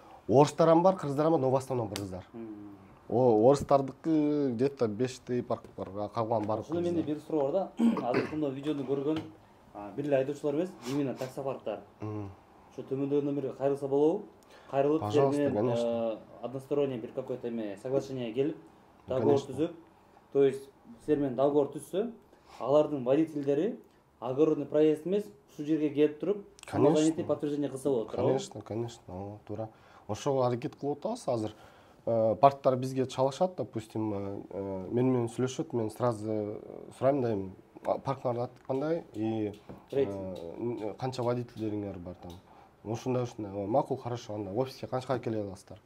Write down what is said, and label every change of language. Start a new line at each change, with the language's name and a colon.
Kyrgyz: Орустардан бар, кыргыздардан бар,
Russian: но в основном
Kyrgyz: кыргыздар. Орустардыкы
Russian: где-то
Kyrgyz: 5 парк бар, калган бар. Ошондо менде бир суроо бар да. Азыр мына видеону көргөн бир эле айдоочулар эмес, именно таксопарктар. Ошо төмөндөгүнөн бири кайрылса болобу? Кайрылып,
Russian: пожалуйста, конечно.
Kyrgyz: Односторонний бир
Russian: какое-то соглашение
Kyrgyz: келип, договор түзүп, то есть силер менен договор түзсө, алардын водительдери огородный проезд эмес, ушул жерге келип туруп, самозанятый подтверждение кылса болот.
Russian: Конечно, конечно,
Kyrgyz: туура. Ошого аракет кылып атабыз азыр. Парктар бизге чалышат,
Russian: допустим,
Kyrgyz: менен сүйлөшөт, мен сразу сурайм дайым, парктарды аты кандай и канча водительдериңер бар там. Ушундай, макул,
Russian: хорошо,
Kyrgyz: анда офиске канчага келе аласыздар?